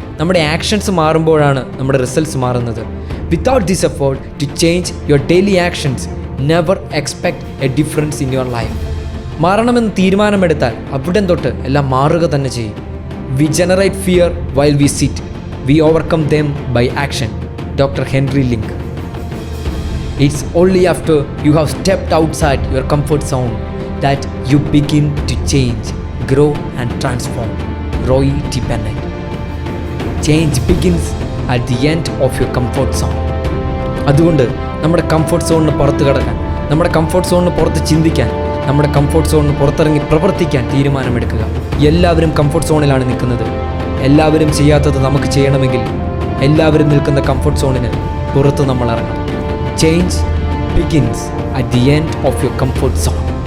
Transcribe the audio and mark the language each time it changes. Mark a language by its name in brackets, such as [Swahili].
[Malayalam] നമ്മുടെ ആക്ഷൻസ് മാറുമ്പോഴാണ് നമ്മുടെ റിസൾട്ട്സ് മാറുന്നത്. [English] Without this effort to change your daily actions, never expect a difference in your life. [Malayalam] മാറണമെന്ന് തീരുമാനമെടുത്താൽ അവിടെ തൊട്ട് എല്ലാം മാറുക തന്നെ ചെയ്യും. [English] We generate fear while we sit, we overcome them by action. Doctor Henry Link. It's only after you have stepped outside your comfort zone that you begin to change, grow and transform. Roy T. Bennett. Change begins at the end of your comfort zone. [Malayalam] അതുകൊണ്ട് നമ്മുടെ comfort സോണിന് പുറത്ത് കടക്കാൻ, നമ്മുടെ comfort സോണിന് പുറത്ത് ചിന്തിക്കാൻ, നമ്മുടെ comfort സോണിന് പുറത്തിറങ്ങി പ്രവർത്തിക്കാൻ തീരുമാനമെടുക്കുക. എല്ലാവരും കംഫർട്ട് സോണിലാണ് നിൽക്കുന്നത്. എല്ലാവരും ചെയ്യാത്തത് നമുക്ക് ചെയ്യണമെങ്കിൽ എല്ലാവരും നിൽക്കുന്ന കംഫർട്ട് സോണിന് പുറത്ത് നമ്മൾ ഇറങ്ങണം. [English] Change begins at the end of your comfort zone.